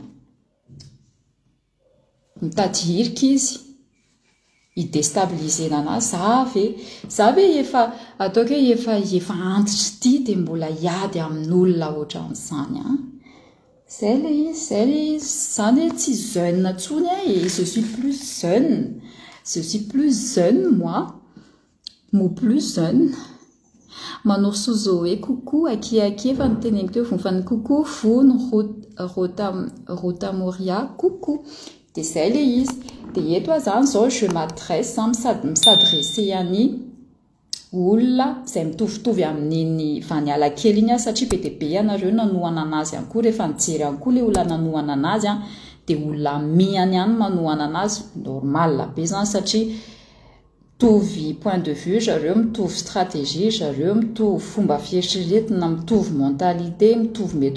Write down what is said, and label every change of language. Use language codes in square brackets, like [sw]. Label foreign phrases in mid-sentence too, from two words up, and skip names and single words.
[mg] mitady hirika izy idestabilisena anazy za ve efa ataoko hoe efa antitra ity dia mbola hiady amin'olona ohatran'izany zay le izy zany hoe tsy jeune intsony je [fr] suis plus jeune moi plus jeune [mg] manao sozo hoe coucou aki efa niteneniko teo fonfany coucou fony Rota Moria coucou dia zay le izy dia eto zany zao [fr] je m'adresse [mg] misadresse any olona izay mitovitovy amin'iny vaniala kely iny satria be dia be ianareo nanohana anazy ihany koa rehefa nijery ihany koa le olona nanohana anazy dia olona mihany ihany manohana anazy normal be zany satria mitovy [fr] point de vue [mg] zareo mitovy stratégie zareo mitovy fomba fieritreretina mitovy mentalité mitovy mety